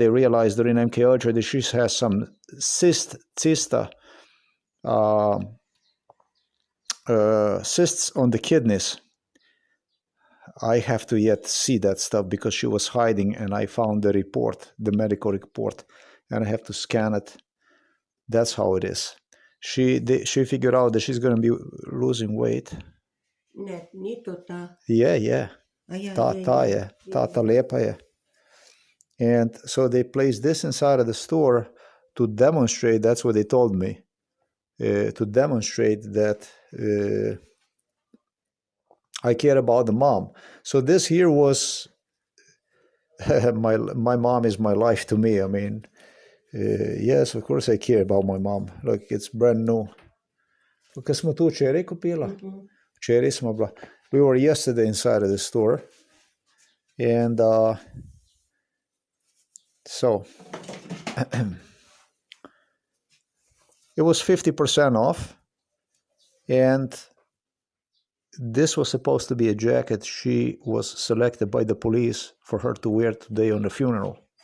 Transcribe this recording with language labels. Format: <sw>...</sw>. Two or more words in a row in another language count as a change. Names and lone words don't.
<en>They realized during MK Ultra that she has some cysts on the kidneys. I have to yet see that stuff because she was hiding, and I found the report, the medical report, and I have to scan it. That's how it is. She figured out that she's going to be losing weight.</en> <sl>Ne, ni to ta. Yeah. Ta je. Ta lepa je.</sl> <en>And so they placed this inside of the store to demonstrate, that's what they told me, to demonstrate that I care about the mom. So this here was, my mom is my life to me. I mean, yes, of course I care about my mom. Look, it's brand new.</en> <sl>Kad smo tu včeraj kupila? Včeraj smo bila.</sl> <en>We were yesterday inside of the store. And so it was 50% off. And this was supposed to be a jacket she was selected by the police for her to wear today on the funeral.</en>